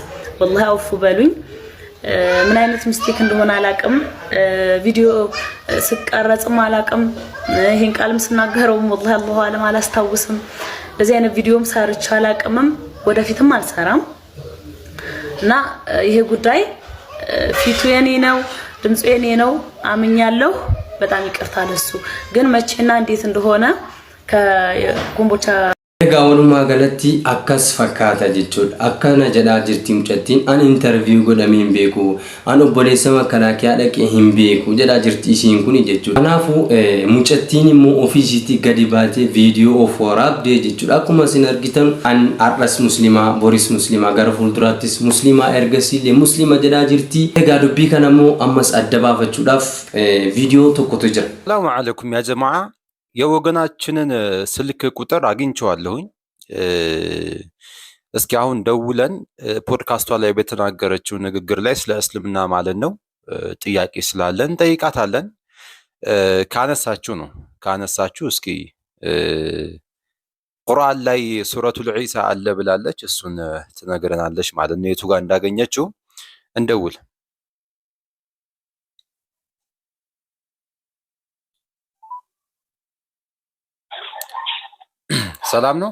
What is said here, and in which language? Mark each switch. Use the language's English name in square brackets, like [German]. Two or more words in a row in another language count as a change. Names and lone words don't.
[Amharic] والله አውፉ በሉኝ ምን አይነት ሚስቴክ እንደሆነ አላቅም ቪዲዮ ስቀረጽም አላቅም ይሄን ቃልም ስናገረው [Arabic] والله الله أعلم [Amharic] አላስታውስም ለዚህ አይነት ቪዲዮም ሰርቻ አላቅምም ወደፊትም አልሰራም እና ይሄ ጉዳይ ፊቱ የኔ ነው ድምጹ የኔ ነው አምኛለሁ በጣም ይቅርታ ለሱ ግን መቼና እንዴት እንደሆነ ከኮምቦልቻ [Oromo] egaa walumaa galatti akkas fakkaata jechuudha akkana jedhaa jirti mucattiin an interview godhamee hin beeku an obboleessa makalaakiyaa dhaqee hin beeku jedhaa jirti isiin kun jechuudha kanaafuu mucattiin immoo ofiisiitti gadi baatee viidiyoo of waraabdee jechuudha akkuma isin argitan an har'as muslimaa boris muslimaa gara fuulduraattis muslimaa ergasiillee muslima jedhaa jirti egaa dubbii kana immoo ammas adda baafachuudhaaf viidiyoo tokkotu jira. [Arabic] سلام عليكم يا جماعة [Amharic] የወገናችንን ስልክ ቁጥር አግኝቼዋለሁኝ እስኪ አሁን ደውለን ፖድካስቷ ላይ በተናገረችው ንግግር ላይ ስለ እስልምና ማለት ነው ጥያቄ ስላለን ጠይቃታለን ካነሳችሁ እስኪ ቁርአን ላይ ሱረቱል ዒሳ አለ ብላለች እሱን ትነግረናለች ማለት ነው የቱ ጋር እንዳገኘችው እንደውል ሰላም ነው